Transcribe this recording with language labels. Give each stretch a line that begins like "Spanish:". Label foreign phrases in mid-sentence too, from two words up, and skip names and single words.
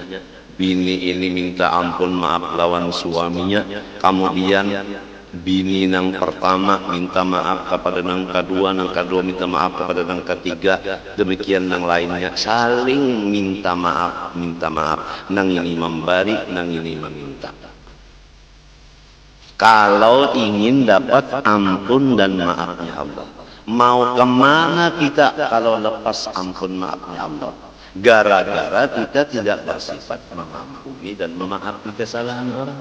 Banjar: Bini ini minta ampun maaf lawan suaminya. Kemudian bini nang pertama minta maaf kepada nang kedua minta maaf kepada nang ketiga, demikian nang lainnya saling minta maaf, nang ini memberi, nang ini meminta. Kalau ingin dapat ampun dan maafnya Allah, mau kemana kita kalau lepas ampun maafnya Allah? Gara-gara kita tidak bersifat mengampuni dan memaafkan kesalahan orang.